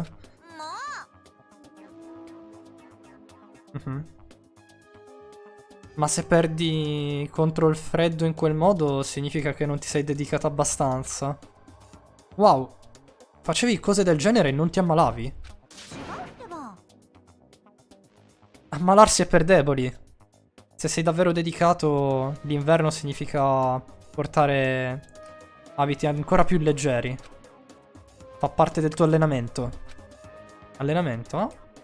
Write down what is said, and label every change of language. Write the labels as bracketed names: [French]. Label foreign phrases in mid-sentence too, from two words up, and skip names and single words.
[Japanese] も Mhm. [Italian] Ma se perdi contro il freddo in quel modo significa che non ti sei dedicato abbastanza. Wow, facevi cose del genere e non ti ammalavi? [Japanese] う違うってば [Italian] Ammalarsi è per deboli. Se sei davvero dedicato, l'inverno significa portare abiti ancora più leggeri. Fa parte del tuo allenamento. Allenamento? [Japanese] うん